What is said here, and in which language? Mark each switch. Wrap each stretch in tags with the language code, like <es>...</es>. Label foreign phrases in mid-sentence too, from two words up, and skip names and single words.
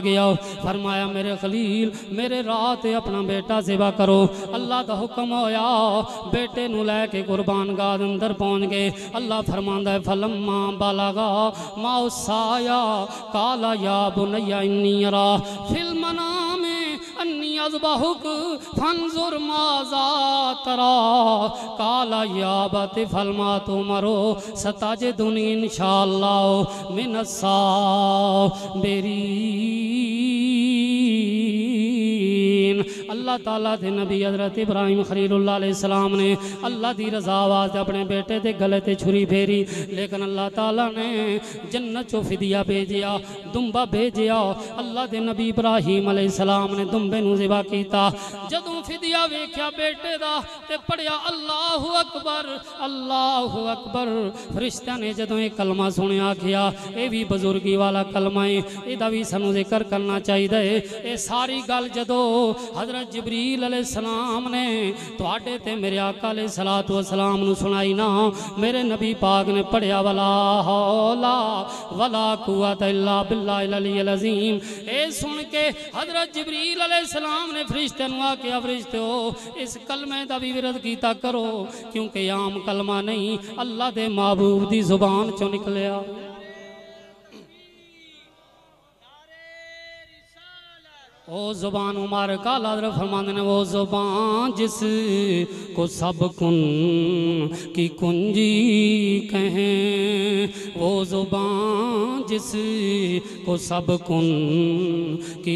<pa>گیا فرمایا میرے خلیل میرے رات اپنا بیٹا ذبح کرو اللہ دا حکم ہویا بیٹے نو لے کے قربان گاہ اندر پہنچ گئے اللہ فرماندا ہے</pa> <ar>فلما بلغا ما السایا قال یا بنی انی ارا فی المنام انی اذبحک فانظر ماذا ترى قال یا ابت افعل ما تؤمر ستجدنی انشاءاللہ من</ar> <pa>الصابرین اللہ تعالیٰ دے نبی حضرت ابراہیم خلیل اللہ</pa> <ar>علیہ السلام</ar> <pa>نے اللہ دی رضا واسطے اپنے بیٹے دے گلے تے چھری پھیری لیکن اللہ تعالیٰ نے جنت چو فدیہ بھیجیا دمبا بھیجیا اللہ دے نبی ابراہیم</pa> <ar>علیہ السلام</ar> <pa>نے دمبے نو ذبح کیتا جدوں فدیہ ویکھیا بیٹے دا تے پڑھیا اللہ اکبر فرشتہ نے جدوں ایک کلمہ سنیا کیا اے بھی بزرگی والا کلمہ ہے اے دا بھی سانو ذکر کرنا چاہیے اے ساری گل جدوں حضرت جبریل</pa> <ar>علیہ السلام</ar> <pa>نے تواڈے تے میرے آقا</pa> <ar>علیہ السلام</ar> <pa>نو سنائی نا میرے نبی پاک نے پڑھیا</pa> <ar>ولا حول ولا قوت الا باللہ العلی العظیم</ar> <pa>اے سن کے حضرت جبریل</pa> <ar>علیہ السلام</ar> <pa>نے فرشتے نو آکیا فرشتو اس کلمے دا بھی ورد کیتا کرو کیونکہ عام کلمہ نہیں اللہ دے محبوب دی زبان چوں نکلیا</pa> <ur>وہ زبان عمر کا لادر فرماندے نے وہ زبان جس کو سب کن کی کنجی کہیں وہ زبان جس کو سب کن کی</ur>